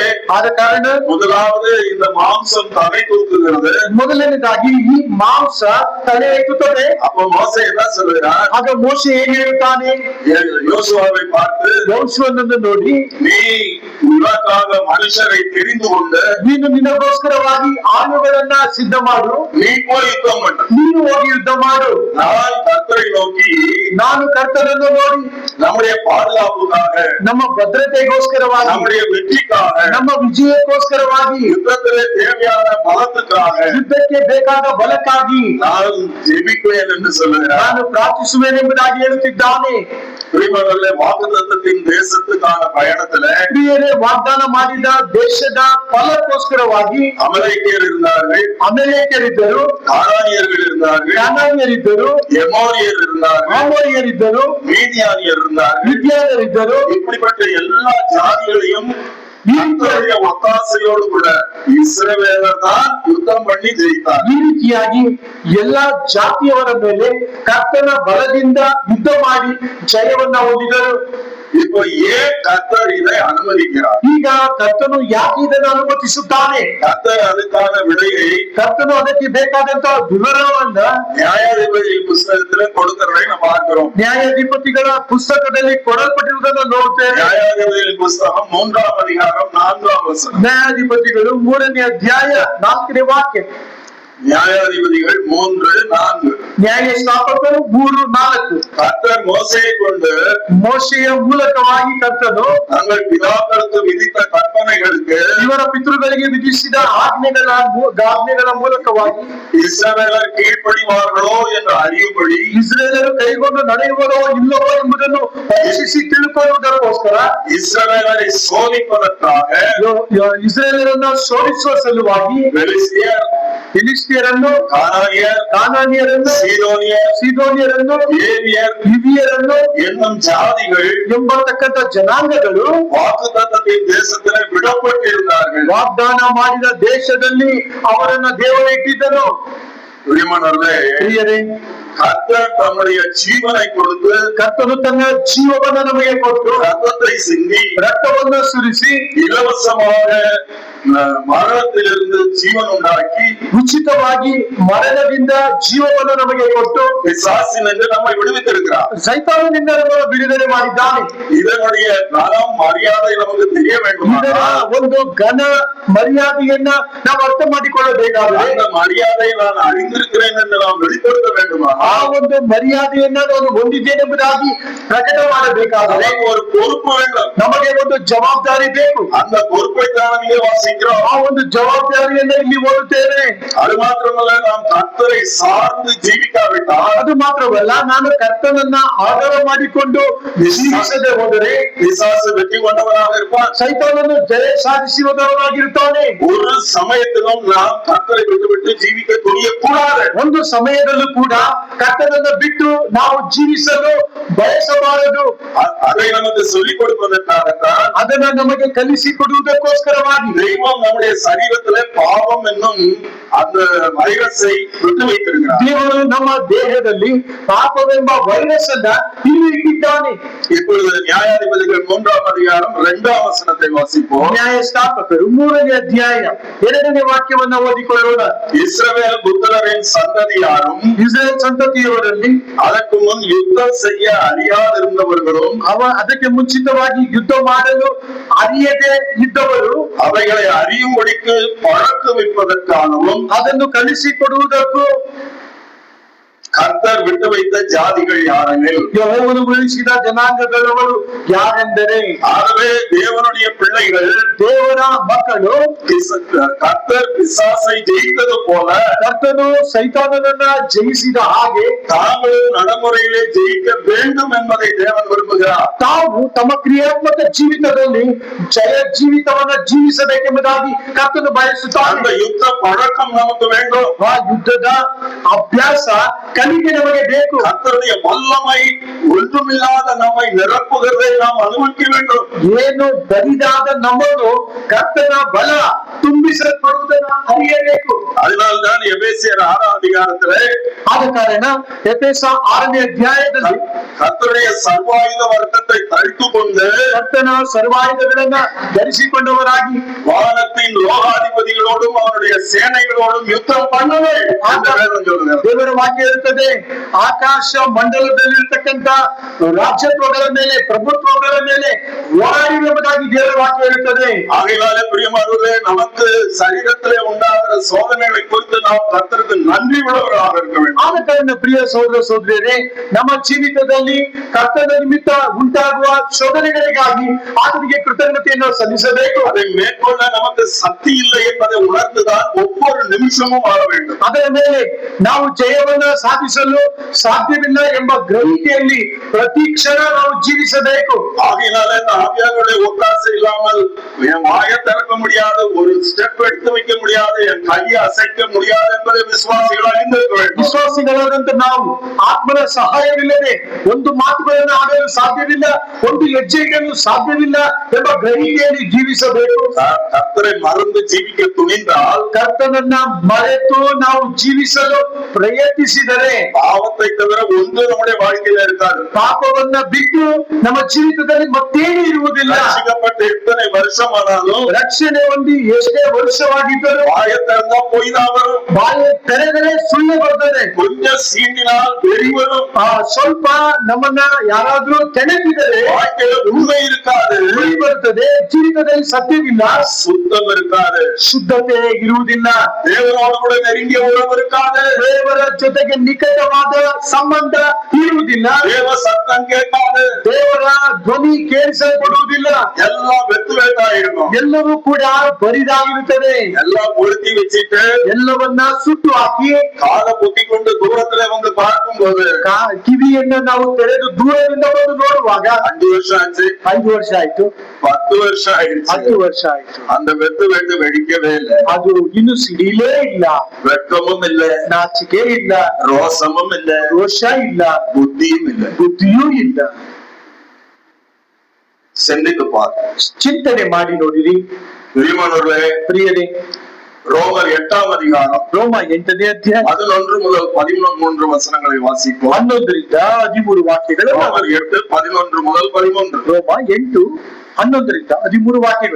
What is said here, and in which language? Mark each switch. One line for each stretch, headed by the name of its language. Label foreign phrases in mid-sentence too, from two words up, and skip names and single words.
Kannada: ಆದ ಕಾರಣ
Tamil: முதலாவது இந்த மாம்சம் தலை தூக்குகிறது.
Kannada: ಮೊದಲನೇದಾಗಿ ಈ ಮಾಂಸ ತಲೆ ಎತ್ತುತ್ತದೆ.
Tamil: அப்ப மோசே என்ன சொல்கிறார்?
Kannada: ಆಗ ಮೋಶೆ ಏನ್ ಹೇಳ್ತಾನೆ?
Tamil: யோசுவாவை பார்த்து,
Kannada: ಯೋಸುವನನ್ನು ನೋಡಿ,
Tamil: நீ உனக்காக மனுஷரை தெரிந்து கொண்டு
Kannada: ನೀನು ನಿನಗೋಸ್ಕರವಾಗಿ ಆಳುಗಳನ್ನ ಸಿದ್ಧ ಮಾಡು,
Tamil: நீ போய் யுத்தம் பண்ணு.
Kannada: ನೀನು ಹೋಗಿ ಯುದ್ಧ ಮಾಡು.
Tamil: நான் கர்த்தரை நோக்கி,
Kannada: ನಾನು ಕರ್ತನನ್ನು ನೋಡಿ
Tamil: நம்முடைய பாதுகாப்புக்காக,
Kannada: ನಮ್ಮ ಭದ್ರತೆಗೋಸ್ಕರವಾಗಿ,
Tamil: நம்முடைய வெற்றிக்காக,
Kannada: ನಮ್ಮ ವಿಜಯಕ್ಕೋಸ್ಕರವಾಗಿ,
Tamil: யுத்தத்திலே தேவையான பலத்துக்காக
Kannada: ಯುದ್ಧಕ್ಕೆ ಬೇಕಾದ ಬಲಕ್ಕಾಗಿ
Tamil: நான் ஜெபிப்பேன் என்று சொல்லுகிறார்.
Kannada: ನಾನು ಪ್ರಾರ್ಥಿಸುವೆನೆಂಬುದಾಗಿ ಹೇಳುತ್ತಿದ್ದಾನೆ.
Tamil: பிரியமானவர்களே, வாக்குத்தத்தத்தின் தேசத்துக்கான பயணத்துல
Kannada: ಪ್ರಿಯರೇ, ವಾಗ್ದಾನ ಮಾಡಿದ ದೇಶದ ಫಲಕ್ಕೋಸ್ಕರವಾಗಿ
Tamil: அமலேக்கியர் இருந்தார்கள்,
Kannada: ಅಮಲೇಕರಿದ್ದರು,
Tamil: கானானியர்கள் இருந்தார்கள்,
Kannada: ಕಾನಾನ್ಯರಿದ್ದರು,
Tamil: எமோரியர் இருந்தார்கள்,
Kannada: ಆಮೋರಿಯರಿದ್ದರು,
Tamil: மீதியானியர் இருந்தார்கள்.
Kannada: ವಿದ್ಯಾನರಿದ್ದರು.
Tamil: இப்படிப்பட்ட எல்லா ஜாதிகளையும் கர்த்தருடைய ஒத்தாசையோடு கூட இஸ்ரவேலர் தான் யுத்தம் பண்ணி ஜெயித்தார்.
Kannada: ಈ ರೀತಿಯಾಗಿ ಎಲ್ಲಾ ಜಾತಿಯವರ ಮೇಲೆ ಕರ್ತನ ಬಲದಿಂದ ಯುದ್ಧ ಮಾಡಿ ಜಯವನ್ನ ಹೊಂದಿದರು.
Tamil: இப்போ ஏன் கர்த்தர் இதை அனுமதிக்கிறார்?
Kannada: ಈಗ ಕರ್ತನು ಯಾಕೆ ಇದನ್ನು ಅನುಮತಿಸುತ್ತಾನೆ?
Tamil: கர்த்தர் அதுக்கான விடையை
Kannada: ಕರ್ತನು ಅದಕ್ಕೆ ಬೇಕಾದಂತ ವಿವರವನ್ನ
Tamil: நியாயாதிபதி புஸ்தகத்துல கொடுக்கிறதை நம்ம பார்க்கிறோம்.
Kannada: ನ್ಯಾಯಾಧಿಪತಿಗಳ ಪುಸ್ತಕದಲ್ಲಿ ಕೊಡಲ್ಪಟ್ಟಿರುವುದನ್ನು ನೋಡುತ್ತೇವೆ.
Tamil: நியாயாதிபதி புஸ்தகம் 3ஆம் அதிகாரம் 4ஆம் வசனம்.
Kannada: ನ್ಯಾಯಾಧಿಪತಿಗಳು 3ನೇ ಅಧ್ಯಾಯ 4ನೇ ವಾಕ್ಯ.
Tamil: நியாயாதிபதிகள் 3:4.
Kannada: ನ್ಯಾಯಸ್ಥಾಪಕರು 3:4.
Tamil: கர்த்தர் மோசேயை கொண்டு
Kannada: ಮೋಶೆಯ ಮೂಲಕವಾಗಿ ಕರ್ತನು
Tamil: தங்கள் பிதாக்களுக்கு விதித்த கற்பனைகளுக்கு
Kannada: ಇವರ ಪಿತೃಗಳಿಗೆ ವಿಧಿಸಿದ ಆಜ್ಞೆಗಳ ಮೂಲಕವಾಗಿ
Tamil: இஸ்ரவேலர் கீழ்ப்படிவார்களோ என்று அறியும்படி
Kannada: ಇಸ್ರೇಲರು ಕೈಗೊಂಡು ನಡೆಯುವುದೋ ಇಲ್ಲವೋ ಎಂಬುದನ್ನು ಪರೀಕ್ಷಿಸಿ ತಿಳ್ಕೊಳ್ಳುವುದಕ್ಕೋಸ್ಕರ
Tamil: இஸ்ரவேலரை சோதிப்பதற்காக
Kannada: ಇಸ್ರೇಲರನ್ನ ಸೋಲಿಸುವ ಸಲುವಾಗಿ ಫಿಲಿಸ್ತಿಯರನ್ನು ಕಾನಾನಿಯರನ್ನು ಸೀದೋನಿಯರನ್ನು ಹಿವಿಯರನ್ನು
Tamil: என்னும் ஜாதிகள்
Kannada: ಎಂಬತಕ್ಕಂಥ ಜನಾಂಗಗಳು
Tamil: வாக்குத்தத்தத்தின் தேசத்திலே விடப்பட்டிருந்தார்கள்.
Kannada: ವಾಗ್ದಾನ ಮಾಡಿದ ದೇಶದಲ್ಲಿ ಅವರನ್ನ ದೇವರು ಇಟ್ಟಿದ್ದನು. ಪ್ರಿಯರೇ,
Tamil: கர்த்தர் தம்முடைய ஜீவனை கொடுத்து
Kannada: ಕರ್ತನು ತನ್ನ ಜೀವವನ್ನು ನಮಗೆ ಕೊಟ್ಟು
Tamil: ரத்தத்தை சிந்தி
Kannada: ರಕ್ತವನ್ನು ಸುರಿಸಿ
Tamil: இலவசமாக ಮರಣத்திலிருந்து ஜீவன உண்டாக்கி
Kannada: ಉಚಿತವಾಗಿ ಮರಣದಿಂದ ಜೀವವನ್ನು ನಮಗೆ ಕೊಟ್ಟು
Tamil: பிசாசினின்று நம்மை விடுவித்திருக்கிறார்.
Kannada: ಸೈತಾನನಿಂದ ನಮ್ಮನ್ನು ಬಿಡುಗಡೆ ಮಾಡಿದ್ದಾನೆ.
Tamil: இதனுடைய கனம் மரியாதை நமக்கு தெரிய வேண்டும்.
Kannada: ಇದರ ಒಂದು ಘನ ಮರ್ಯಾದೆಯನ್ನ ನಾವು ಅರ್ಥ ಮಾಡಿಕೊಳ್ಳಬೇಕಾದರೆ
Tamil: அந்த மரியாதையை நான் அறிந்திருக்கிறேன் என்று நாம் வெளிப்படுத்த வேண்டுமா?
Kannada: ಆ ಒಂದು ಮರ್ಯಾದೆಯನ್ನ ನಾನು ಹೊಂದಿದ್ದೇನೆಂಬುದಾಗಿ ಪ್ರಕಟ ಮಾಡಬೇಕಾದರೆ
Tamil: ஒரு பொறுப்பு வேண்டும்.
Kannada: ನಮಗೆ ಒಂದು ಜವಾಬ್ದಾರಿ ಬೇಕು.
Tamil: அந்த பொறுப்பை தான் இங்கே வாசிக்கிறோம்.
Kannada: ಆ ಒಂದು ಜವಾಬ್ದಾರಿಯನ್ನ ಇಲ್ಲಿ ಓದುತ್ತೇವೆ.
Tamil: அது மாத்திரமல்ல, நாம் கர்த்தரை சார்ந்து ஜீவிக்காவிட்டால்,
Kannada: ಅದು ಮಾತ್ರವಲ್ಲ, ನಾನು ಕರ್ತನನ್ನ ಆಧಾರ ಮಾಡಿಕೊಂಡು ಜೀವಿಸದೆ ಹೋದರೆ
Tamil: பிசாசு வெற்றி கொண்டவனாக இருப்பான்.
Kannada: ಸೈತಾನನು ಜಯ ಸಾಧಿಸುವುದವನಾಗಿರುತ್ತಾನೆ.
Tamil: ஒரு சமயத்திலும் நாம் கர்த்தரை விட்டுவிட்டு ஜீவிக்க துணியக்கூடாது.
Kannada: ಒಂದು ಸಮಯದಲ್ಲೂ ಕೂಡ ಕರ್ತನನ್ನ ಬಿಟ್ಟು ನಾವು ಜೀವಿಸಲು ಬಯಸಬಾರದು.
Tamil: அதை நமக்கு சொல்லிக் கொடுப்பதற்காகத்தான்
Kannada: ಅದನ್ನ ನಮಗೆ ಕಲಿಸಿ ಕೊಡುವುದಕ್ಕೋಸ್ಕರವಾಗಿ
Tamil: தெய்வம் நம்முடைய சரீரத்திலே பாவம் என்னும் அந்த வைரஸை விட்டு வைத்திருக்கிறார்.
Kannada: ದೇವರು ನಮ್ಮ ದೇಹದಲ್ಲಿ ಪಾಪವೆಂಬ ವೈರಸ್ ಅನ್ನ ಇಲ್ಲಿ ಇಟ್ಟಿದ್ದಾನೆ.
Tamil: இப்பொழுது நியாயாதிபதிகள் 3ஆம் அதிகாரம் 2ஆம் வசனத்தை வாசிப்போம்.
Kannada: ನ್ಯಾಯಸ್ಥಾಪಕರು 3ನೇ ಅಧ್ಯಾಯ 2ನೇ ವಾಕ್ಯವನ್ನ ಓದಿಕೊಳ್ಳೋಣ.
Tamil: இஸ்ரவேல் புத்திரரின் சந்ததியாரும்
Kannada: ಇಸ್ರೇಲ್ ಸಂತತಿಯವರಲ್ಲಿ
Tamil: அதற்கு முன் யுத்தம் செய்ய அறியாதிருந்தவர்களும்
Kannada: ಅದಕ್ಕೆ ಮುಂಚಿತವಾಗಿ ಯುದ್ಧ ಮಾಡಲು ಅರಿಯದೆ ಇದ್ದವರು
Tamil: அவைகளை அறியும்படிக்கு பழக்குவிப்பதற்காகவும்
Kannada: ಅದನ್ನು ಕಲಿಸಿಕೊಡುವುದಕ್ಕೂ
Tamil: கர்த்தர் விட்டு வைத்த ஜாதிகள் யாரெனில்
Kannada: ಯೆಹೋವನು ಉಳಿಸಿದ ಜನಾಂಗಗಳವರು ಯಾರೆಂದರೆ,
Tamil: ஆகவே தேவனுடைய பிள்ளைகள்,
Kannada: ದೇವರ ಮಕ್ಕಳು
Tamil: கர்த்தர் பிசாசை ஜெயித்தது போல
Kannada: ಕರ್ತನು ಸೈತಾನನನ್ನ ಜಯಿಸಿದ ಹಾಗೆ
Tamil: தாங்களும் நடைமுறையிலே ஜெயிக்க வேண்டும் என்பதை தேவன் விரும்புகிறார்.
Kannada: ತಾವು ತಮ್ಮ ಕ್ರಿಯಾತ್ಮಕ ಜೀವಿತದಲ್ಲಿ ಜಯ ಜೀವಿತವನ್ನ ಜೀವಿಸಬೇಕೆಂಬುದಾಗಿ ಕರ್ತನು ಬಯಸುತ್ತಾನೆ.
Tamil: அந்த யுத்த பழக்கம் நமக்கு வேண்டும்.
Kannada: ಆ ಯುದ್ಧದ ಅಭ್ಯಾಸ ಕಲಿಕೆ ನಮಗೆ ಬೇಕು.
Tamil: கர்த்தருடைய வல்லமை ஒன்றுமில்லாத நம்மை நிரப்புகிறதை நாம் அனுபவிக்க வேண்டும்.
Kannada: ಏನು ಬರಿದಾದ ನಮ್ಮನ್ನು ಕರ್ತನ ಬಲ ತುಂಬಿಸಲ್ಪಡುವುದನ್ನು ಅರಿಯಬೇಕು.
Tamil: அதனால்தான் எபேசியர் 6ஆம் அதிகாரத்திலே
Kannada: ಆದ ಕಾರಣ ಎಫೆಸ 6ನೇ ಅಧ್ಯಾಯದಲ್ಲಿ
Tamil: கர்த்தருடைய சர்வாயுத வர்க்கத்தை தரித்துக் கொண்டு
Kannada: ಕರ್ತನ ಸರ್ವಾಯುಧಗಳನ್ನ ಧರಿಸಿಕೊಂಡವರಾಗಿ
Tamil: வானத்தின் லோகாதிபதிகளோடும் அவருடைய சேனைகளோடும் யுத்தம் பண்ணுவே என்று வேதம் சொல்லுகிறது.
Kannada: ದೇವರ ವಾಕ್ಯ ಇರುತ್ತದೆ, ಆಕಾಶ ಮಂಡಲದಲ್ಲಿರ್ತಕ್ಕಂಥ ರಾಜ್ಯತ್ವಗಳ ಮೇಲೆ, ಪ್ರಭುತ್ವಗಳ ಮೇಲೆ ಹೋರಾಡಿ ಎಂಬುದಾಗಿ ದೇವರ ವಾಕ್ಯ ಇರುತ್ತದೆ.
Tamil: ஆகையாலே பிரியமானவர்களே, நமக்கு சரீரத்திலே உண்டாகிற சோதனைகளை குறித்து நாம் கர்த்தருக்கு நன்றி உள்ளவர்களாக இருக்க வேண்டும்.
Kannada: ಆದ ಕಾರಣ ಪ್ರಿಯ ಸಹೋದರ ಸಹೋದರಿಯರೇ, ನಮ್ಮ ಜೀವಿತದಲ್ಲಿ ಕರ್ತನ ನಿಮಿತ್ತ ಉಂಟಾಗುವ ಶೋಧನೆಗಳಿಗಾಗಿ ಆತನಿಗೆ ಕೃತಜ್ಞತೆಯನ್ನು ಸಲ್ಲಿಸಬೇಕು.
Tamil: அதை மேற்கொள்ள நமக்கு சக்தி இல்லை என்பதை உணர்ந்துதான் ஒவ்வொரு நிமிஷமும் வாழ வேண்டும்.
Kannada: ಅದರ ಮೇಲೆ ನಾವು ಜಯವನ್ನ ಸಾಧಿಸಲು ಸಾಧ್ಯವಿಲ್ಲ ಎಂಬ ಗ್ರಹಿಕೆಯಲ್ಲಿ ಪ್ರತಿ ಕ್ಷಣ ನಾವು ಜೀವಿಸಬೇಕು.
Tamil: ஆகையினால இந்த ஆவியானவருடைய ஒத்தாசை இல்லாமல் என் வாயை திறக்க முடியாது, ஒரு ஸ்டெப் எடுத்து வைக்க முடியாது, என் கையை அசைக்க முடியாது என்பதை விசுவாசிகள் அறிந்திருக்க வேண்டும்.
Kannada: ವಿಶ್ವಾಸಿಗಳಾದಂತ ನಾವು ಆತ್ಮನ ಸಹಾಯವಿಲ್ಲದೆ ಒಂದು ಮಾತುಗಳನ್ನು ಆಡಲು ಸಾಧ್ಯವಿಲ್ಲ, ಒಂದು ಹೆಜ್ಜೆ ಇಡಲು ಸಾಧ್ಯವಿಲ್ಲ ಎಂಬ ಗ್ರಹಿಕೆಯಲ್ಲಿ ಜೀವಿಸಬೇಕು.
Tamil: கர்த்தரை மறந்து ஜீவிக்க துணிந்தால்
Kannada: ಕರ್ತನನ್ನ ಮರೆತು ನಾವು ಜೀವಿಸಲು ಪ್ರಯತ್ನಿಸಿದರೆ
Tamil: பாவத்தை தவிர ஒன்று நம்முடைய வாழ்க்கையில இருக்காது.
Kannada: ಪಾಪವನ್ನ ಬಿಟ್ಟು ನಮ್ಮ ಜೀವಿತದಲ್ಲಿ ಮತ್ತೇನು ಇರುವುದಿಲ್ಲ.
Tamil: ரட்சிக்கப்பட்ட எத்தனை வருஷம் ஆனாலும்
Kannada: ರಕ್ಷಣೆ ಹೊಂದಿ ಎಷ್ಟೇ ವರ್ಷವಾಗಿದ್ದರೂ
Tamil: வாயை திறந்தா பொய் தான் வரும்.
Kannada: ಬಾಯಿ ತೆರೆದರೆ ಸುಳ್ಳು ಬರ್ತದೆ.
Tamil: கொஞ்சம் சீண்டினால் வெறி வரும்.
Kannada: ಸ್ವಲ್ಪ ನಮ್ಮನ್ನ ಯಾರಾದ್ರೂ ಕೆಣಕಿದರೆ
Tamil: வாழ்க்கையில உண்மை இருக்காது,
Kannada: ಸುಳ್ಳು ಬರ್ತದೆ. ಜೀವಿತದಲ್ಲಿ ಸತ್ಯವಿಲ್ಲ,
Tamil: சுத்தம் இருக்காது,
Kannada: ಶುದ್ಧತೆ ಇರುವುದಿಲ್ಲ,
Tamil: தேவனோடு கூட நெருங்கிய உறவு இருக்காது,
Kannada: ದೇವರ ಜೊತೆಗೆ ನಿಕಟವಾದ ಸಂಬಂಧ ಇರುವುದಿಲ್ಲ,
Tamil: தேவ சத்தம் கேட்காது,
Kannada: ದೇವರ ಧ್ವನಿ ಕೇಳಿಸಲ್ಪಡುವುದಿಲ್ಲ.
Tamil: எல்லாம் வெத்து வேட்டா இருக்கும்.
Kannada: ಎಲ್ಲವೂ ಕೂಡ ಬರಿದಾಗಿರುತ್ತದೆ.
Tamil: எல்லாம் பொருத்தி வச்சுட்டு
Kannada: ಎಲ್ಲವನ್ನ ಸುಟ್ಟು ಹಾಕಿ
Tamil: காலை பொத்தி கொண்டு தூரத்துல வந்து பார்க்கும் போது
Kannada: ಕಿವಿಯನ್ನ ನಾವು ತೆರೆದು ದೂರದಿಂದ ಬಂದು ನೋಡುವಾಗ
Tamil: 5 வருஷம் ஆச்சு,
Kannada: 5 ವರ್ಷ ಆಯ್ತು,
Tamil: 10 வருஷம் ஆயிடுச்சு,
Kannada: 10 ವರ್ಷ ಆಯ್ತು,
Tamil: அந்த வெத்து வெட்டு வெடிக்கவே இல்லை.
Kannada: ಅದು ಇನ್ನು ಸಿಡಿಲೇ ಇಲ್ಲ,
Tamil: வெட்கமும் இல்ல,
Kannada: ನಾಚಿಕೆ ಇಲ್ಲ,
Tamil: ரோசமும் இல்ல,
Kannada: ರೋಷ ಇಲ್ಲ,
Tamil: புத்தியும் இல்ல.
Kannada: ಬುದ್ಧಿಯೂ ಇಲ್ಲ.
Tamil: சிந்தித்து பார்.
Kannada: ಚಿಂತನೆ ಮಾಡಿ ನೋಡಿರಿ
Tamil: பிரியமானவர்களே,
Kannada: ಪ್ರಿಯರೇ.
Tamil: ரோமர் 8ஆம் அதிகாரம்
Kannada: ರೋಮ 8ನೇ ಅಧ್ಯಾಯ
Tamil: 11 முதல் 13 வசனங்களை வாசிப்போம்.
Kannada: 11ರಿಂದ 13 ವಾಕ್ಯಗಳು.
Tamil: ரோமர் 8 11 முதல் 13.
Kannada: ರೋಮ 8 11ರಿಂದ 13 ವಾಕ್ಯಗಳು.